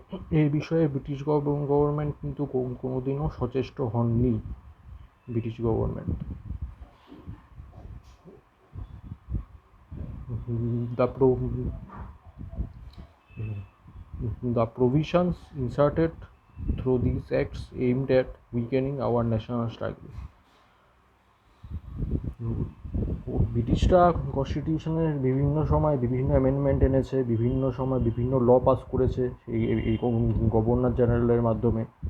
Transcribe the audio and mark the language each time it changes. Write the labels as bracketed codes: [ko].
[bn] এই বিষয়ে British government কিন্তু কোনোদিনও সচেষ্ট হননি। [en] British government the pro the provisions inserted through these acts aimed at weakening our national struggle. [bn] ব্রিটিশরা কনস্টিটিউশনের বিভিন্ন সময় বিভিন্ন অ্যামেন্ডমেন্ট এনেছে, বিভিন্ন সময় বিভিন্ন ল পাস করেছে এই গভর্নর জেনারেলের মাধ্যমে।